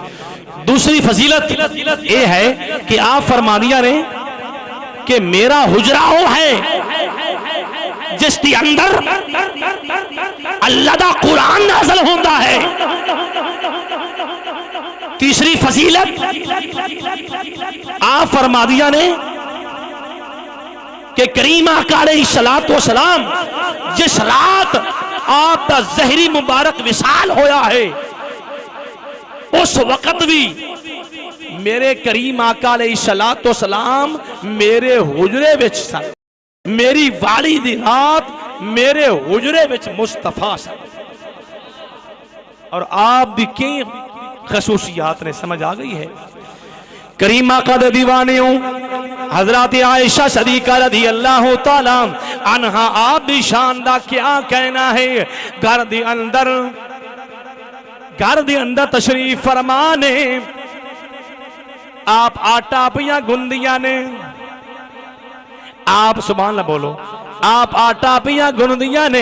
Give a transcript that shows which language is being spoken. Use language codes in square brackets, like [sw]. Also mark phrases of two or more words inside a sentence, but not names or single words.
[pa] دوسری فضیلت یہ ہے کہ آپ فرما دیا نے کہ میرا حجرہ وہ ہے جس کے اندر اللہ دا قرآن نازل ہوتا ہے. تیسری فضیلت آپ فرما دیا نے کہ کریم آقا [ar] عليه الصلاة والسلام [pa] جس رات آپ دا ظاہری مبارک وصال ہویا ہے اس وقت بھی میرے کریم آقا [ar] عليه الصلاة والسلام [pa] میرے حجرے وچ سن. میری والی دی رات میرے حجرے وچ مصطفیٰ سن اور آپ دی کی خصوصیات نے سمجھ آ گئی ہے. کریم آقا دے دیوانے ہوں حضرت عائشہ صدیقہ [ar] رضي الله تعالى عنها [pa] آپ دی شان دا کیا کہنا ہے. گھر دے اندر تشریف فرما نے آپ آٹا پیا گوندیا نے، آپ [ar] سبحان الله [pa] بولو، آپ آٹا پیا گوندیا نے.